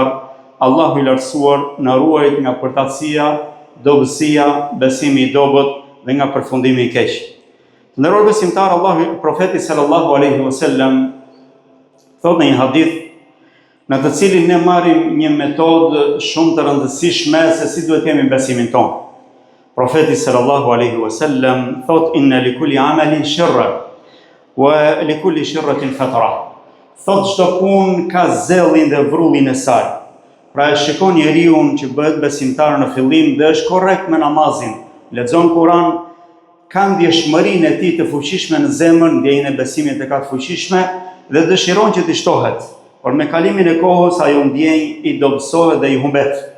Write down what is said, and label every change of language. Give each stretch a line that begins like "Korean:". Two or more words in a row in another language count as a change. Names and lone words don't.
Albanian: Allahu i lartësuar na ruajt nga përtatësia, dobësia, besimi i dobët dhe nga përfundimi i keq. Të nderuar besimtar, profeti
Arabic: صلى الله عليه وسلم
Albanian: thot në një hadith në të cilin ne marrim një metodë shumë të rëndësishme se si duhet kemi besimin tonë.
Arabic: Profeti صلى الله عليه وسلم thot: "إن لكل عمل شرة ولكل شرة فترة."
Albanian: Thot çdo punë ka zellin dhe vrullin e saj. Pra e shikon njeriu që bëhet besimtar në fillim dhe është korrekt me namazin, lexon Kur'an, ka ndjeshmërinë e tij të fuqishme në zemër, ndjenjën e besimit e ka të fuqishme dhe dëshiron që të shtohet, por me kalimin e kohës ajo ndjenjë i dobësohet dhe i humbet.